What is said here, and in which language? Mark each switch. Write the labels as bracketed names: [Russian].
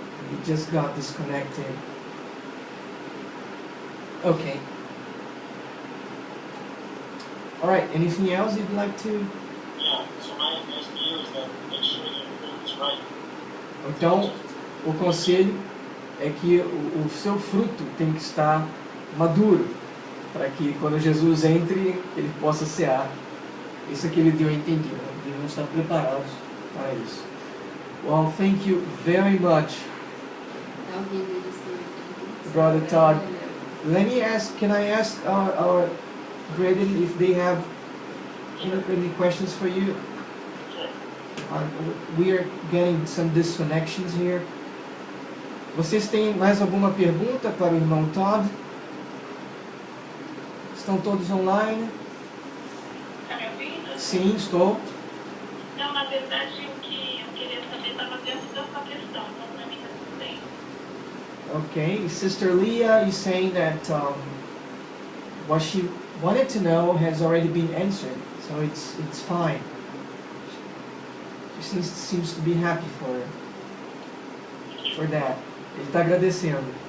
[English] He just got disconnected. Okay. All right, anything else you'd like to? yeah, so my advice to you is that make sure your fruit is right. [Portuguese] Então, o conselho é que o seu fruto tem que estar maduro, para que quando Jesus entre, ele possa cear. Isso é que ele deu a entender, né? Devemos estar preparados para isso. [English] Well, thank you very much, [Portuguese] Tá ouvindo eles também. [English] Brother Todd. Can I ask our brethren if they have any questions for you? Sure. We are getting some disconnections here. [Portuguese] Vocês têm mais alguma pergunta para o irmão Todd? Estão todos online? Tá me ouvindo? Sim, estou. Não, na verdade, o que eu queria saber estava dentro dessa questão, então para mim está tudo bem. [English] Okay, Sister Leah is saying that what she wanted to know has already been answered, so it's fine. She seems to be happy for that. [Portuguese] Ele está agradecendo.